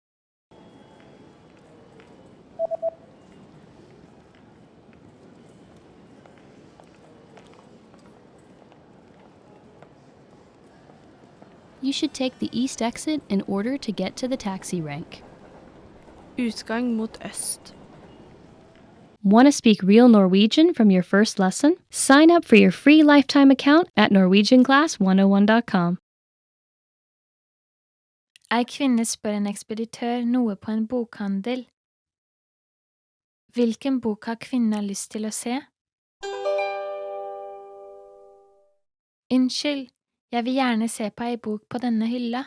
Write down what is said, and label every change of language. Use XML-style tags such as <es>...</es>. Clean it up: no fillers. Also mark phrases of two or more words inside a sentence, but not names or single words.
<en>You should take the east exit in order to get to the taxi rank.</en> <no>Utgang mot øst.</no> <en>Want to speak real Norwegian from your first lesson? Sign up for your free lifetime account at norwegianclass101.com.</en> <no>Ei kvinne spør en ekspeditør noe på en bokhandel. Hvilken bok har kvinnen lyst til å se? Unnskyld, jeg vil gjerne se på ei bok på denne hylla.</no>